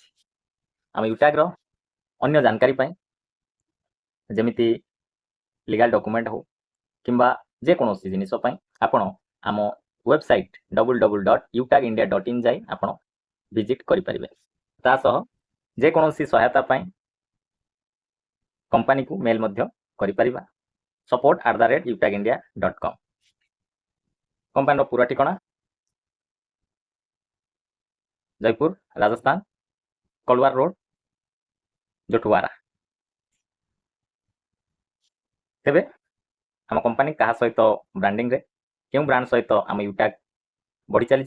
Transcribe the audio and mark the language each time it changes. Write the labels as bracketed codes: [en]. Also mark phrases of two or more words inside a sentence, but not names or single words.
[or] ଆମ ୟୁଟାଗର ଅନ୍ୟ ଜାନକାରୀ ପାଇଁ, ଯେମିତି [en] legal document [or] ହେଉ କିମ୍ବା ଯେକୌଣସି ଜିନିଷ ପାଇଁ ଆପଣ ଆମ ୱେବସାଇଟ୍ www.utagindia.in ଯାଇ ଆପଣ ଭିଜିଟ୍ କରିପାରିବେ। ତା ସହ ଯେକୌଣସି ସହାୟତା ପାଇଁ କମ୍ପାନୀକୁ ମେଲ୍ ମଧ୍ୟ କରିପାରିବା, support@utagindia.com। କମ୍ପାନୀର ପୁରା ଠିକଣା ଜୟପୁର ରାଜସ୍ଥାନ, କଲୱାର ରୋଡ, ଜୋଠୱାରା। ତେବେ ଆମ କମ୍ପାନୀ କାହା ସହିତ ବ୍ରାଣ୍ଡିଂରେ, କେଉଁ ବ୍ରାଣ୍ଡ ସହିତ ଆମ ୟୁଟାଗ ବଢ଼ି ଚାଲିଛି?